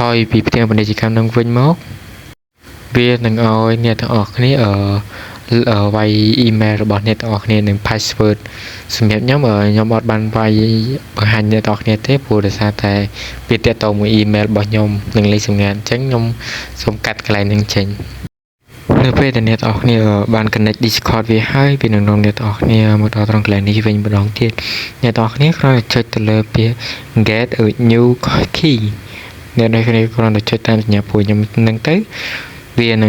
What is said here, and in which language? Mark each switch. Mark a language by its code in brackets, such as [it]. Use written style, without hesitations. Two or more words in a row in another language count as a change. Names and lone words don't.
[km] យពីផ្ទាំងពាណិជ្ជកម្មហ្នឹងវិញមកវានឹងឲ្យអ្នកទាំងអស់គ្នាវាយ email របស់អ្នកទាំងអស់គ្នានិង password សម្រាប់ខ្ញុំអត់បានវាយបង្ហាញអ្នកទាំងអស់គ្នាទេព្រោះដោយសារតែវាទាក់ទងមួយ email របស់ខ្ញុំ និងលេខសម្ងាត់អញ្ចឹងខ្ញុំសូមកាត់កន្លែងហ្នឹងចេញនៅពេលដែលអ្នកទាំងអស់គ្នាបាន connect Discord វាហើយវានឹងនាំអ្នកទាំងអស់គ្នាមកដល់ត្រង់កន្លែងនេះវិញម្ដងទៀតអ្នក ទាំងអស់គ្នាគ្រាន់តែចុចទៅលើពាក្យ [en] get a new key [km] អ្នកទាំងអស់គ្នាគ្រាន់តែចុចតាមសញ្ញាពួកខ្ញុំហ្នឹងទៅវានឹង